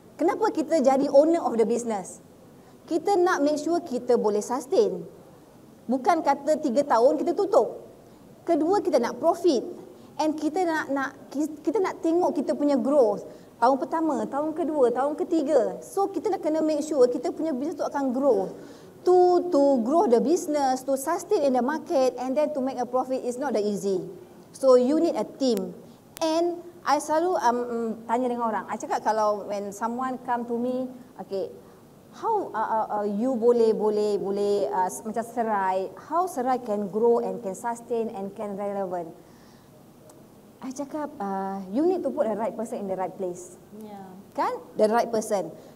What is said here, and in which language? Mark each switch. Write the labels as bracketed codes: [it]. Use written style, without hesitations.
[ms] Kenapa kita jadi [en] owner of the business. [ms] Kita nak [en] make sure [ms] kita boleh sustain. Bukan kata 3 tahun kita tutup. Kedua, kita nak profit. And kita nak tengok kita punya growth. Tahun pertama, tahun kedua, tahun ketiga. So kita nak kena [en] make sure [ms] kita punya business tu akan grow. [en] To grow the business, to sustain in the market and then to make a profit is not that easy. So you need a team. [ms] And I selalu tanya dengan orang. I cakap kalau [en] when someone come to me, okay, how you [ms] boleh macam [en] Serai, how Serai can grow and can sustain and can relevant. [ms] I cakap [en] you need to put the right person in the right place. Kan? The right person.